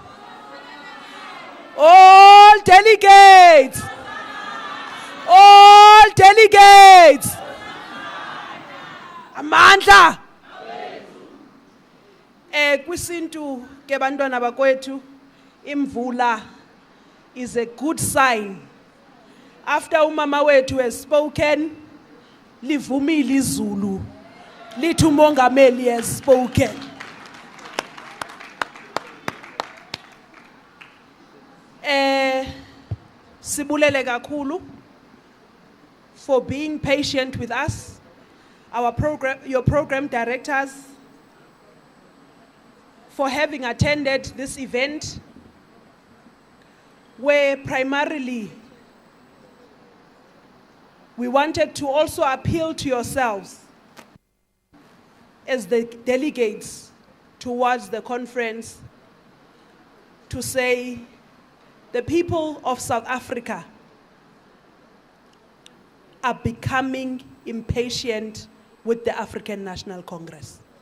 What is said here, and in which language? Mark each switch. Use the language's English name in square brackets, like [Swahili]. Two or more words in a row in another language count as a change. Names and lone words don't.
[English] All delegates. All delegates. Amandla. [Xhosa] Kwisintu ke bantwana bakwethu imvula [English] is a good sign. After [Xhosa] umama wethu [English] has spoken, [Xhosa] livumile izulu, lithi umongameli [English] has spoken. [Xhosa] Sibulele kakhulu [English] for being patient with us, your program directors, for having attended this event, where primarily we wanted to also appeal to yourselves as the delegates towards the conference to say the people of South Africa are becoming impatient with the African National Congress.